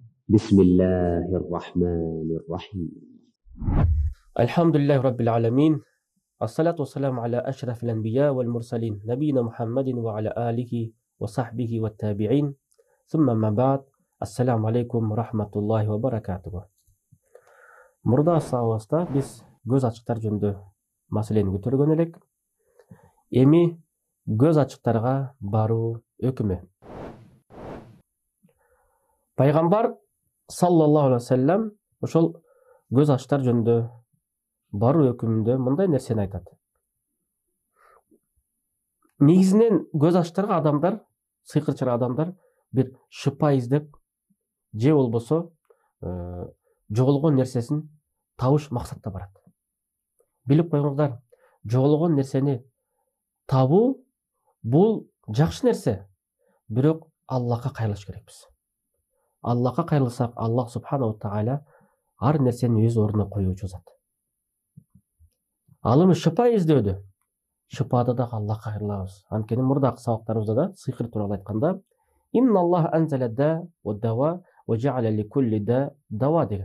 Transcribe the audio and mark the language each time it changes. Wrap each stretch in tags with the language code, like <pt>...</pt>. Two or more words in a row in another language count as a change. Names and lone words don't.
<ar>بسم الله الرحمن الرحيم. الحمد لله رب العالمين. الصلاة والسلام على أشرف الأنبياء والمرسلين نبينا محمد وعلى آله وصحبه والتابعين ثم ما بعد. السلام عليكم ورحمة الله وبركاته.</ar> <ky>Мурда сабагыбызда биз көз ачыктар жөнүндө маселени көтөргөн элек. Эми көз ачыктарга баруу өкүмү. Пайгамбар</ky> <ar>صلى الله عليه وسلم</ar> <ky>ошол көз ачыктар жөнүндө баруу өкүмүндө мындай нерсени айтат. Негизинен көз ачыктарга адамдар, сыйкырчыр адамдар бир шыпа издеп, же болбосо жоголгон нерсесин табыш максатта барат. Билип коюңуздар, жоголгон нерсени табуу бул жакшы нерсе, бирок Аллахка кайрылыш керекпиз. Аллахка кайрылсак,</ky> <ar>الله سبحانه تعالى</ar> <ky>ар нерсени өз ордуна коюучу зат. Ал эми шыпа издөдө, шыпада дагы Аллахка кайрылабыз. Анткени мурдакы сабактарыбызда да сыйкыр тууралуу айтканда,</ky> <ar>إن الله أنزل الداء والدواء وجعل لكل داء دواء</ar> <ky>деген.</ky>